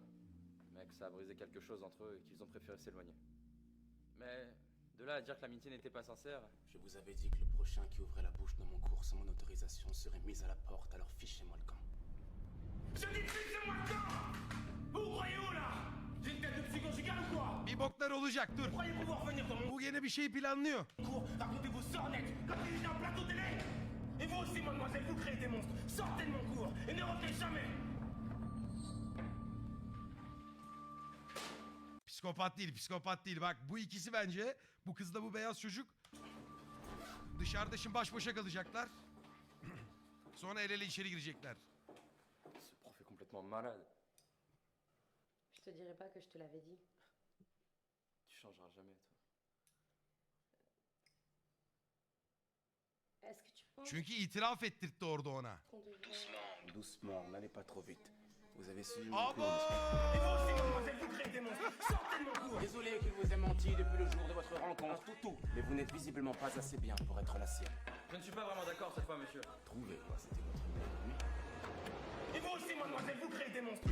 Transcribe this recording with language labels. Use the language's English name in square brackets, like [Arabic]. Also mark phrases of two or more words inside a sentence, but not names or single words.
[French] Mais que ça a brisé quelque chose entre eux et qu'ils ont préféré s'éloigner. Mais de là à dire que l'amitié n'était pas sincère, Je vous avais dit que le prochain qui ouvrait la bouche dans mon cours sans mon autorisation serait mis à la porte, alors fichez-moi le camp. Je dis fichez-moi le camp! Vous vous croyez où là? J'ai une tête de psychogigale ou quoi? [Turkish] Bir boklar olacak dur. [French] Croyez pouvoir venir dans mon [Turkish] Bu gene bir şey planlıyor. [French] cours, racontez vos sornettes, comme il était en plateau télé! Et vous aussi, mademoiselle, vous créez des monstres! Sortez de mon cours et ne revenez jamais! [Turkish] Psikopat değil. Bak bu ikisi bence, bu kızla bu beyaz çocuk dışarıda şimdi baş başa kalacaklar. Sonra el ele içeri girecekler. [French] ce prof est complètement malade. Je te dirais pas que je te l'avais dit. Tu changeras jamais, toi. Est-ce que tu penses [Turkish] Çünkü itiraf ettirtti orada ona. [French] qu'on devrait... Doucement, n'allez pas trop vite. Vous avez suivi mon [Turkish] Abo! [French] cours, n'est-ce pas? Et vous aussi, mademoiselle, vous créez des monstres! Sortez de mon cours! Désolé qu'il vous ait menti depuis le jour de votre rencontre, toutou. Mais vous n'êtes visiblement pas assez bien pour être la sienne. Je ne suis pas vraiment d'accord cette fois, monsieur. Trouvez-moi, c'était votre meilleur ami. Et vous aussi, mademoiselle, vous créez des monstres!